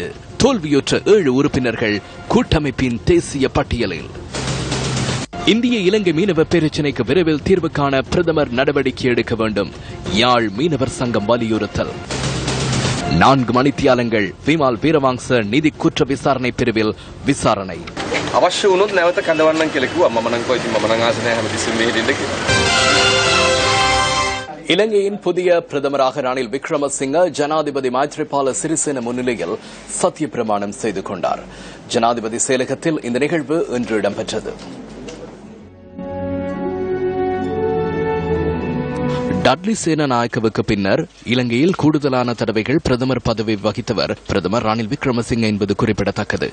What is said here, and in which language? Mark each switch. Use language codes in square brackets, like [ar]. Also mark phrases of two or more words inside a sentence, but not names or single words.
[ta] தோல்வியுற்ற 7 உறுப்பினர்கள் கூட்டமைப்பின் தேசிய பட்டியலில். இந்திய இலங்கை மீனவ பிரச்சினைக்கு விரைவில் தீர்வு காண பிரதமர் நடவடிக்கை எடுக்க வேண்டும். யாழ் மீனவர் சங்கம் வலியுறுத்தல். 4 மணித்தியாலங்கள் விமால் வீரவாங்ச நிதி குற்ற விசாரணை பிரிவில் விசாரணை. [si] අවශ්‍ය වුණොත් නැවත කඳවන්නම් කියලා කිව්වා. මම නම් කොයි මම නම් ආසනේ හැමතිස්සෙම මෙහෙට ඉන්න කියලා. [ta] இலங்கையின் புதிய பிரதமராக ரணில் விக்ரமசிங்க ஜனாதிபதி மைத்ரிபால சிறிசேன முன்னிலையில் சத்திய பிரமாணம் செய்து கொண்டார். ஜனாதிபதி செயலகத்தில் இந்த நிகழ்வு இன்று இடம்பெற்றது. டட்லி சேனநாயக்கவுக்கு பின்னர் இலங்கையில் கூடுதலான தடவைகள் பிரதமர் பதவி வகித்தவர் பிரதமர் ரணில் விக்ரமசிங்க என்பது குறிப்பிடத்தக்கது.